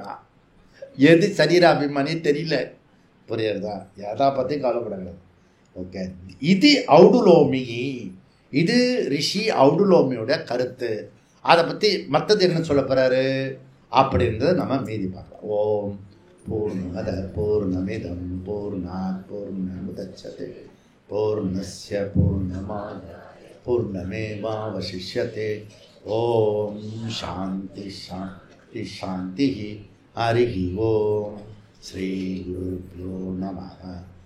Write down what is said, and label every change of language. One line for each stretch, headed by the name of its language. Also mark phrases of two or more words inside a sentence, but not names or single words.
Tamil: எது சரீர அபிமானியே தெரியல. புரியுறதா? எதா பற்றியும் கவலைப்படாது. ஓகே, இது ஔடுலோமி. இது ரிஷி ஔடுலோமியோட கருத்து. அதை பற்றி மற்றது என்ன சொல்ல போகிறாரு அப்படின்றத நம்ம மீதி பார்க்கலாம்.
Sanskrit: ॐ पूर्णमदः पूर्णमिदं पूर्णात् पूर्णमुदच्यते पूर्णस्य पूर्णमादाय पूर्णमेवावशिष्यते. ॐ शान्ति शान्ति शान्ति. हरिः ॐ। श्री गुरुभ्यो नमः.